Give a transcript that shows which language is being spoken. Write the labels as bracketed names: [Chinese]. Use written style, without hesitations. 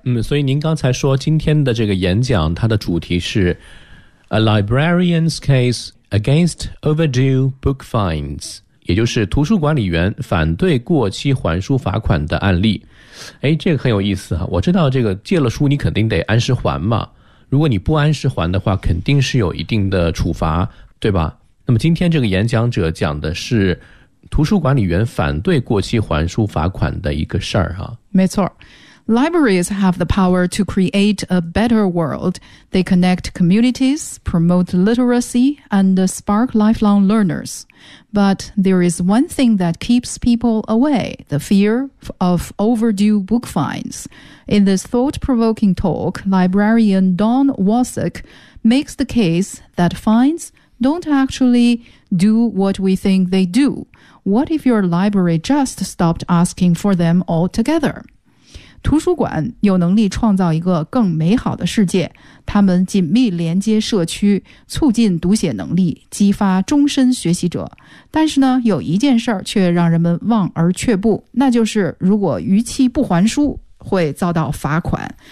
[Chinese] 嗯，所以您刚才说今天的这个演讲它的主题是 [English] A librarian's case against overdue book fines， [Chinese] 也就是图书管理员反对过期还书罚款的案例。哎，这个很有意思啊！我知道这个借了书你肯定得按时还嘛，如果你不按时还的话肯定是有一定的处罚，对吧？那么今天这个演讲者讲的是图书管理员反对过期还书罚款的一个事儿啊。没错， [English] Libraries have the power to create a better world. They connect communities, promote literacy, and spark lifelong learnersBut there is one thing that keeps people away, the fear of overdue book fines. In this thought-provoking talk, librarian Don Wasik makes the case that fines don't actually do what we think they do. What if your library just stopped asking for them altogether? [Chinese] 图书馆有能力创造一个更美好的世界，他们紧密连接社区，促进读写能力，激发终身学习者。但是呢，有一件事儿却让人们望而却步，那就是如果逾期不还书，会遭到罚款。